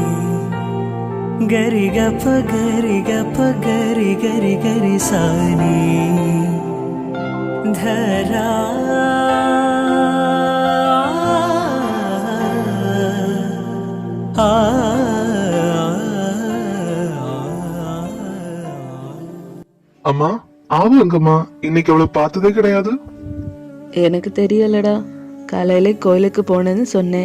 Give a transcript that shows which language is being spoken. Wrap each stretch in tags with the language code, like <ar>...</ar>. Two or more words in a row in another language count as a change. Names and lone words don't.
<ta>ഗരിഗ പ ഗരിഗ പ ഗരി ഗരി ഗരി സാനി ധരാ அம்மா ஆவு எங்கம்மா? இன்னைக்கு அவளை பார்த்ததே கிடையாது. எனக்கு தெரியலடா, காலையில கோயிலுக்கு போனேன்னு சொன்னேன்.</ta>